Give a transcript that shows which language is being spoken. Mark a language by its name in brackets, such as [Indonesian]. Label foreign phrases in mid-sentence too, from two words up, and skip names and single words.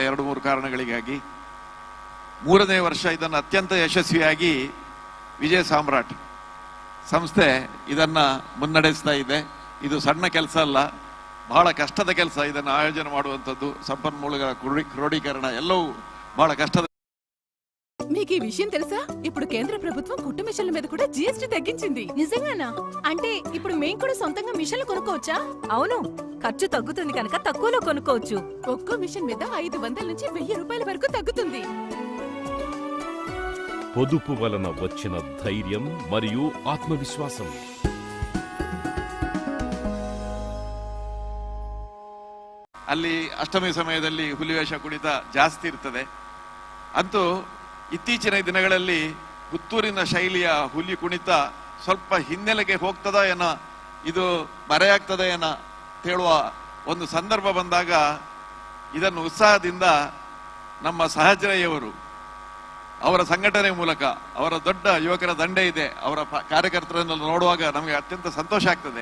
[Kannada] 2-3 ಕಾರಣಗಳಿಗಾಗಿ. 3ನೇ ವರ್ಷ ಇದನ್ನು ಅತ್ಯಂತ ಯಶಸ್ವಿಯಾಗಿ ವಿಜಯ ಸಾಮ್ರಾಟ್ ಸಂಸ್ಥೆ ಇದನ್ನ ಮುನ್ನಡೆಸ್ತಾ ಇದೆ. ಇದು ಸಣ್ಣ ಕೆಲಸ ಅಲ್ಲ, ಬಹಳ ಕಷ್ಟದ ಕೆಲಸ. ಇದನ್ನು ಆಯೋಜನೆ ಮಾಡುವಂಥದ್ದು, ಸಂಪನ್ಮೂಲಗಳ ಕ್ರೋಢೀಕರಣ ಎಲ್ಲವೂ [Telugu] బహಳ కష్టం. మీకు ఈ విషయం తెలుసా? ఇప్పుడు కేంద్ర ప్రభుత్వం కుట్టు మిషన్ల మీద కూడా GST తగ్గించింది. నిజంగానా? అంటే ఇప్పుడు మేము కూడా సొంతంగా మిషన్లు కొనుక్కోవచ్చా? అవును, ఖర్చు తగ్గుతుంది కనుక తక్కువలో కొనుక్కోవచ్చు. ఒక్కో మిషన్ మీద 500 నుంచి 1000 రూపాయల వరకు తగ్గుతుంది. పొదుపు వలన వచ్చిన ధైర్యం మరియు ఆత్మవిశ్వాసం. [Kannada] ಅಲ್ಲಿ ಅಷ್ಟಮಿ ಸಮಯದಲ್ಲಿ ಹುಲಿವೇಷ ಕುಣಿತ ಜಾಸ್ತಿ ಇರ್ತದೆ. ಅಂತೂ ಇತ್ತೀಚಿನ ದಿನಗಳಲ್ಲಿ ಪುತ್ತೂರಿನ ಶೈಲಿಯ ಹುಲಿ ಕುಣಿತ ಸ್ವಲ್ಪ ಹಿನ್ನೆಲೆಗೆ ಹೋಗ್ತದ ಏನ, ಇದು ಮರೆಯಾಗ್ತದ ಏನ ಹೇಳುವ ಒಂದು ಸಂದರ್ಭ ಬಂದಾಗ ಇದನ್ನು ಉತ್ಸಾಹದಿಂದ ನಮ್ಮ ಸಹಚರಯ್ಯವರು ಅವರ ಸಂಘಟನೆ ಮೂಲಕ, ಅವರ ದೊಡ್ಡ ಯುವಕರ ದಂಡೆ ಇದೆ, ಅವರ ಕಾರ್ಯಕರ್ತರನ್ನು ನೋಡುವಾಗ ನಮಗೆ ಅತ್ಯಂತ ಸಂತೋಷ ಆಗ್ತದೆ.